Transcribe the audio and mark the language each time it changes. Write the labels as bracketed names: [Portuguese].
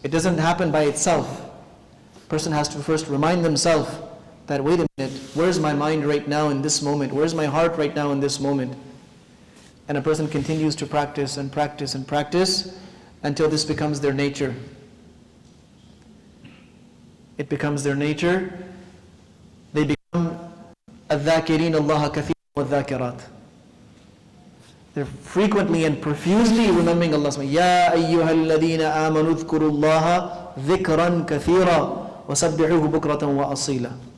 [English] It doesn't happen by itself. A person has to first remind themselves that, wait a minute, where's my mind right now in this moment? Where's my heart right now in this moment? And a person continues to practice and practice and practice until this becomes their nature. It becomes their nature. They become [Arabic] الذاكرين الله كثيرا والذاكرات. [English] They're frequently and profusely remembering Allah. [Arabic] يا أيها الذين آمنوا اذكروا الله ذكرا كثيرا وسبحوه بكرة وأصيلا.